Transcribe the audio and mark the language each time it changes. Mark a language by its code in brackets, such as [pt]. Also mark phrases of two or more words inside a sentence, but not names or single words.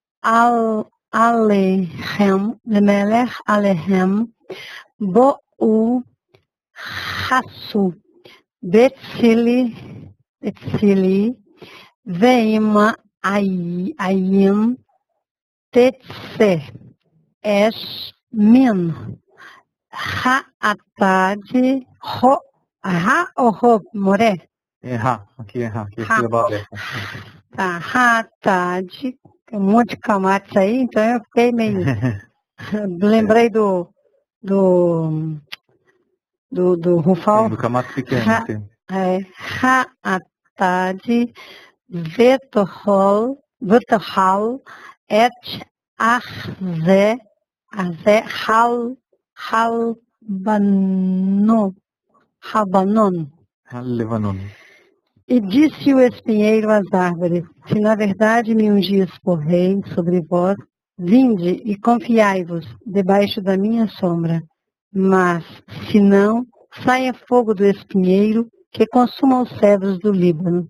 [he] עליכם בואו חסו בצלי ואם אין תצא אש מן האטד המורה. [pt] Aqui é sílaba aberta. Tá, Ha'atad, tem um monte de camadas aí, então eu fiquei meio... Lembrei do Rufal. Do camato pequeno, sim. [he] האטד ותאכל את ארזי הלבנון. Levanon. [pt] E disse o espinheiro às árvores: se na verdade me ungis por rei sobre vós, vinde e confiai-vos debaixo da minha sombra. Mas, se não, saia fogo do espinheiro que consuma os cedros do Líbano.